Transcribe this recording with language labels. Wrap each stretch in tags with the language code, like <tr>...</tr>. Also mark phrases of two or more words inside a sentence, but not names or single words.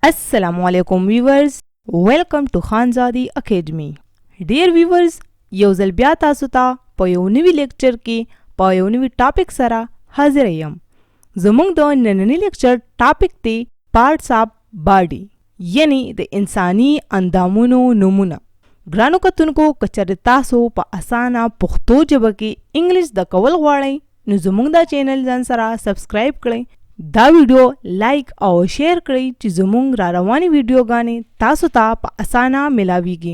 <en>अस्सलामुअलैकुम viewers, welcome to Khanzadi Academy. dear viewers,</en> <ps>یو ځل بیا تاسو ته په یو نوي لیکچر کې په یو نوي ټاپک سره حاضر یم. زموږ د نننی لیکچر ټاپک دی</ps> <en>parts of body,</en> <ps>یعنی د انساني اندامونو نومونه. ګرانو کتونکو، که چېرې تاسو په اسانه پښتو ژبه کې انګلیش زده کول غواړئ نو زموږ دا چینل ځان سره سبسکرایب کړئ، دا ویډیو لایک او شیر کړئ چې زموږ را روانې ویډیوګانې تاسو ته په اسانه ملاویږي.</ps>